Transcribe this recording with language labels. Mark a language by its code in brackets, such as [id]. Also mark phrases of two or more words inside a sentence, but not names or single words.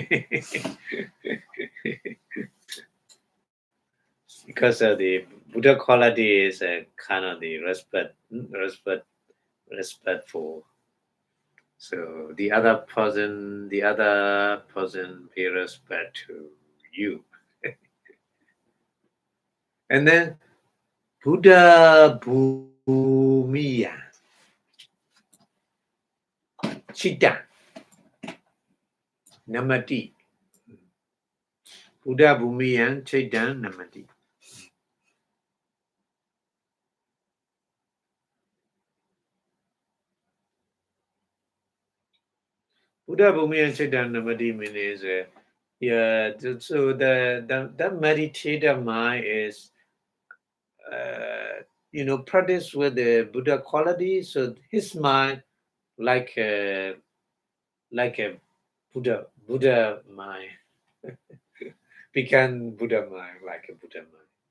[en] Because of the Buddha quality is a kind of the respectful. So the other person pay respect to you. [pi] And then Buddha Bhumiya Chitta Namati. Buddha Bhumiyan Chitta Namati. Buddha Bhumiyan Chitta Namati [en] means so the meditative mind is practice with the Buddha quality. So his mind like a Buddha mind become Buddha mind like a Buddha mind.